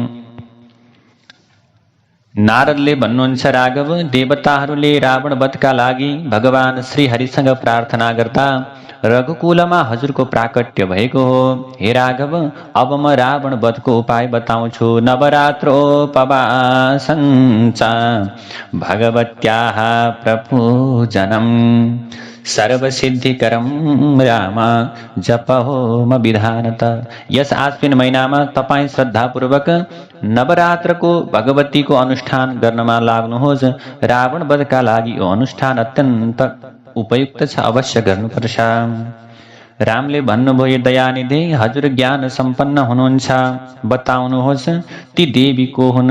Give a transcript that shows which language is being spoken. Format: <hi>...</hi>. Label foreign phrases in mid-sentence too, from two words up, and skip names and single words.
<ne>नारदले भन्नुहुन्छ, राघव, देवताहरूले रावण वधका लागि भगवान श्री हरिसँग प्रार्थना गर्दा रघुकुलमा हजुरको प्राकट्य भएको हो। हे राघव, अब म रावण वधको उपाय बताउँछु।</ne> <sa>नवरात्रोपवासञ्च भगवत्याः प्रपूजनम् सर्वसिद्धिकरं राम जपहोम विधानत।</sa> <ne>यस आश्विन महिनामा तपाईँ श्रद्धापूर्वक नवरात्रको भगवतीको अनुष्ठान गर्नमा लाग्नुहोस्। रावण वधका लागि यो अनुष्ठान अत्यन्त उपयुक्त छ, अवश्य गर्नुपर्छ। रामले भन्नुभयो, दयानिधि, हजुर ज्ञान सम्पन्न हुनुहुन्छ, बताउनुहोस् ती देवी को हुन्?</ne>